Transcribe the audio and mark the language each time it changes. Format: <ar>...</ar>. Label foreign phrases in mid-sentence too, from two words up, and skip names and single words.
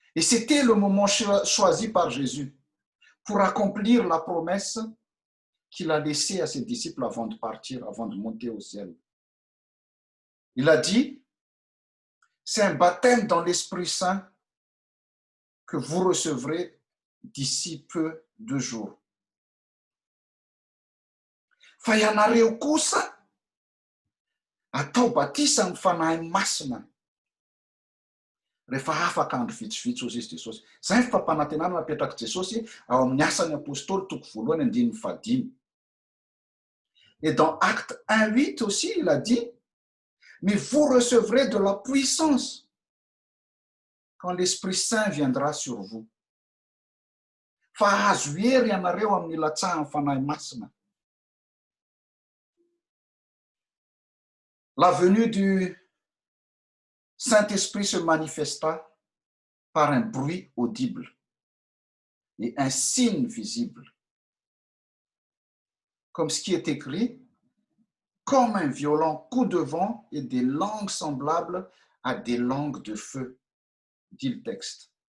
<fr>Et c'était le moment choisi par Jésus pour accomplir la promesse qu'il a laissée à ses disciples avant de partir, avant de monter au ciel. Il a dit, c'est un baptême dans l'Esprit Saint que vous recevrez d'ici peu de jours.</fr> <mg>Fa ianareo kosa atao batisa amin'ny fanahy masina rehefa afaka andro vitsivitsy hozy izy Jesosy. Izay ny fampanantenana napetraka Jesosy ao amin'ny asan'ny apôstôly toko voalohany andininy fahadimy.</mg> <fr>Et dans Acte 1:8 aussi, il a dit, mais vous recevrez de la puissance quand l'Esprit Saint viendra sur vous.</fr> <mg>Fa azo hery ianareo amin'ny latsahan'ny fanahy masina.</mg> <fr>La venue du Saint-Esprit se manifesta par un bruit audible et un signe visible, comme ce qui est écrit, comme un violent coup de vent et des langues semblables à des langues de feu, dit le texte.</fr>